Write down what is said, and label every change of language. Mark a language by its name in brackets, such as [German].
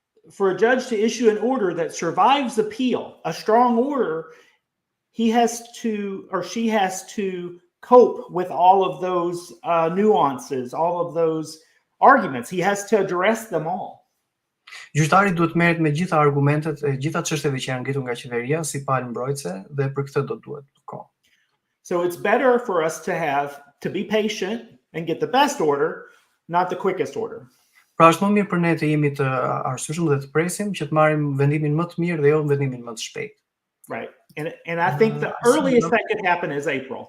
[English] For a judge to issue an order that survives appeal, a strong order, he has to or she has to cope with all of those nuances, all of those arguments. He has to address them all. [Albanian] Gjyqtari duhet merret me gjitha argumentet e gjitha çështjeve që janë ngritur nga qeveria si palë mbrojtëse dhe për këtë do duhet kohë. [English] So it's better for us to be patient and get the best order, not the quickest order. [Albanian] Pra është më mirë për ne të jemi të arsyeshëm dhe të presim që të marrim vendimin më të mirë dhe jo vendimin më të shpejtë. [English] Right. And I think the earliest that could happen is April.